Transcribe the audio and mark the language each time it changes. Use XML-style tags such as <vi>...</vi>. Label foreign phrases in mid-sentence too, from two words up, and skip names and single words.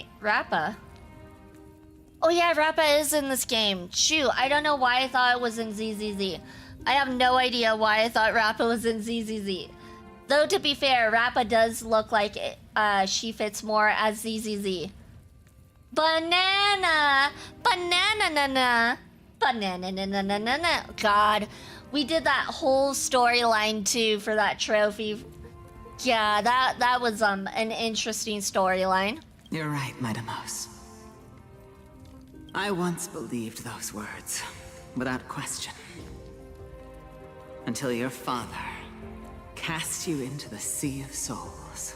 <en>Rappa? Oh yeah, Rappa is in this game. Shoot, I don't know why I thought it was in ZZZ. I have no idea why I thought Rappa was in ZZZ. Though, to be fair, Rappa does look like she fits more as ZZZ. Banana! Banana-na-na! Banana-na-na-na-na! God, we did that whole storyline too for that trophy. Yeah, that was an interesting storyline. You're right, Midamos. I once believed those words, without question. Until your father cast you into the Sea of Souls.</en>